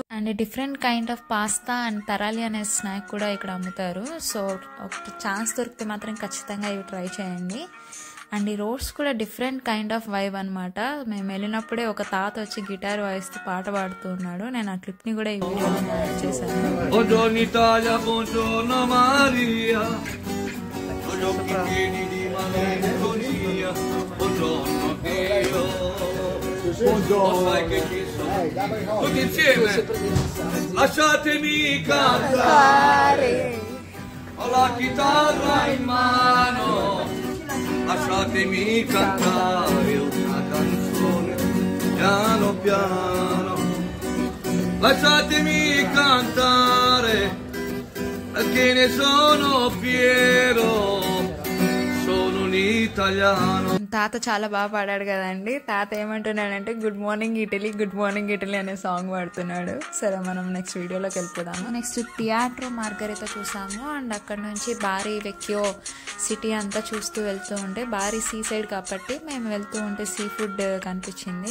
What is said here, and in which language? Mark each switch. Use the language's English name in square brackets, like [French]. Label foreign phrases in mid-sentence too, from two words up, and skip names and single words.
[English] and different kind of pasta and [Telugu] తరాలి అనే స్నాక్ కూడా ఇక్కడ అమ్ముతారు. సో ఒక ఛాన్స్ దొరికితే మాత్రం ఖచ్చితంగా ఇవి ట్రై చేయండి. అండ్ ఈ రోడ్స్ కూడా [English] different kind of vibe [Telugu] అనమాట. మేము వెళ్ళినప్పుడే ఒక తాత వచ్చి గిటార్ వాయిస్తూ పాట పాడుతూ ఉన్నాడు. నేను ఆ క్లిప్ని కూడా ఈ వీడియోలో యాడ్ చేశాను. [Italian] Tutti insieme, lasciatemi cantare, ho la chitarra in mano, lasciatemi cantare una canzone piano piano, lasciatemi cantare perché ne sono fiero, sono un italiano. [Telugu] తాత చాలా బాగా పాడాడు కదండి. తాత ఏమంటున్నాడంటే [English] good morning Italy, good morning Italy [Telugu] అనే సాంగ్ పాడుతున్నాడు. సరే మనం నెక్స్ట్ వీడియోలోకి వెళ్ళిపోదాము. నెక్స్ట్ థియేటర్ మార్గరితా చూసాము. అండ్ అక్కడ నుంచి బారీ వెక్యో సిటీ అంతా చూస్తూ వెళ్తూ ఉంటే, బారీ [English] sea side [Telugu] కాబట్టి మేము వెళ్తూ ఉంటే [English] sea food [Telugu] కనిపించింది.